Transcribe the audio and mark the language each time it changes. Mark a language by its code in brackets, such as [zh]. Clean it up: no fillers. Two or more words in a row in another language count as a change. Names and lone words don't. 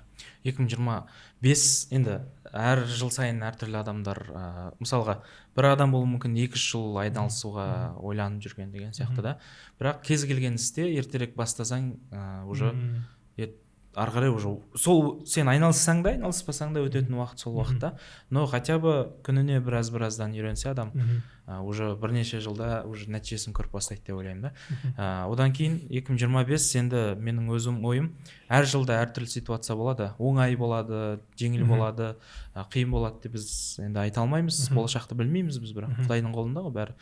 [kk] 2025 енді әр жыл сайын әртүрлі адамдар, мысалға бір адам болуы мүмкін 2 жыл айналысуға ойланып жүрген деген сияқты да. Бірақ кез келген істе ертерек бастасаң уже ары қарай уже сол сен айналыссаң да айналыспасаң да өтетін уақыт сол уақытта, [ru] но хотя бы [kk] күніне біраздан үйренсе адам уже бірнеше жылда уже нәтижесін көріп бастайды деп ойлаймын да. Одан кейін 2025 енді менің өзім ойым, әр жылда әртүрлі ситуация болады, оңай болады, жеңіл болады, қиын болады деп біз енді айта алмаймыз, болашақты білмейміз біз, бірақ Құдайдың қолында ғой бәрі.